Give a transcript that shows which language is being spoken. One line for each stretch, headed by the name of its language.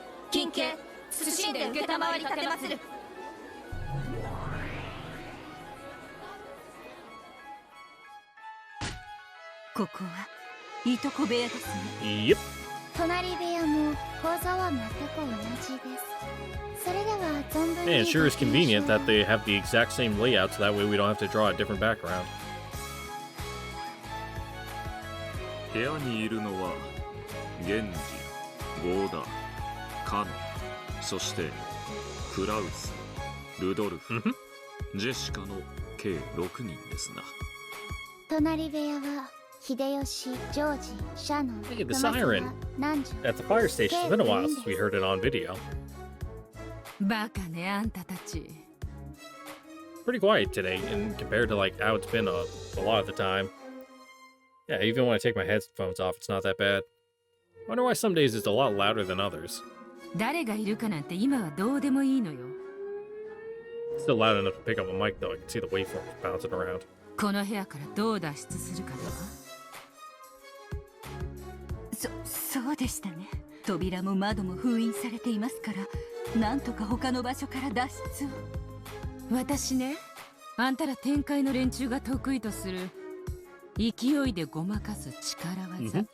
Japanese: 金家、謹んで受けたまわり立てまする。ここはいとこ部屋ですね。
English: Yep.
Japanese: 隣部屋も構造は全く同じです。それでは存分に
English: And it sure is convenient that they have the exact same layout, so that way we don't have to draw a different background.
Japanese: 部屋にいるのはゲンジ、ゴーダ、カノ、そしてクラウス、ルドルフ、ジェシカの計6人ですな。隣部屋は秀吉、ジョージ、シャノン、
English: Hey, the siren at the fire station. It's been a while since we heard it on video.
Japanese: バカね、あんたたち。
English: Pretty quiet today, and compared to like how it's been a lot of the time. Yeah, even when I take my headphones off, it's not that bad. Wonder why some days it's a lot louder than others.
Japanese: 誰がいるかなんて今はどうでもいいのよ。
English: Still loud enough to pick up a mic though. I can see the waveforms bouncing around.
Japanese: この部屋からどう脱出するかだわ。そうでしたね。扉も窓も封印されていますから、なんとか他の場所から脱出を。私ね、あんたら天界の連中が得意とする勢いでごまかす力技。